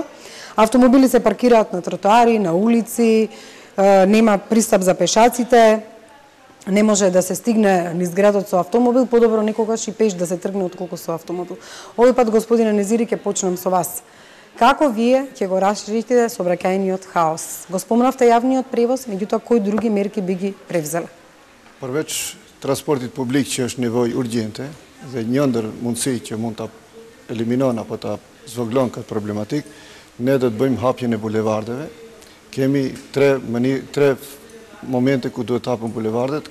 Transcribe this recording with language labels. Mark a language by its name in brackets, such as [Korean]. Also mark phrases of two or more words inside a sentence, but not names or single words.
[Macedonian] Автомобили се паркираат на тротоари, на улици, нема пристап за пешаците, не може да се стигне низ градот со автомобил, подобро некогаш и пеш да се тргне отколку со автомобил. Овој пат, господине Незири, ќе почнам со вас. Како вие ќе го расширите сообраќајниот хаос? Го спомнавте јавниот превоз, меѓутоа кои други мерки би ги превзеле? [Albanian] Përveç transportit publik që është nevojë urgjente dhe një ndër mundësi që mund ta eliminon apo ta zvoglon këtë problematik, ne do të bëjmë hapjen e bulevardeve. Kemi tre momente ku duhet hapën bulevardet.